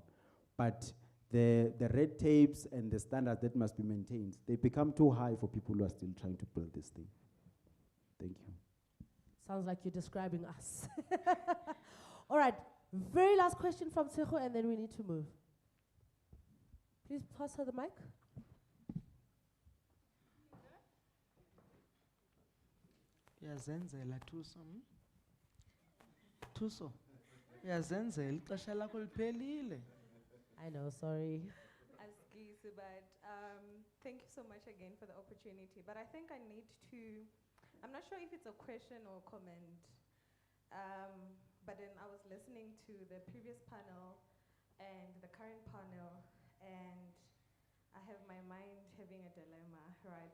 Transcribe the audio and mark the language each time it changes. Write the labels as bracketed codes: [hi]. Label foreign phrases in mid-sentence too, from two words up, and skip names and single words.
[en] But the red tapes and the standards that must be maintained, they become too high for people who are still trying to build this thing. Thank you. Sounds like you're describing us. All right, very last question from Tsecho, and then we need to move. Please pass her the mic. [xh] Yazenzela Thuso. Thuso. Yazenzela ixesha lakho liphelile. [en] I know, sorry. Asgisi, but thank you so much again for the opportunity. But I think I need to, I'm not sure if it's a question or comment, but then I was listening to the previous panel and the current panel, and I have my mind having a dilemma, right?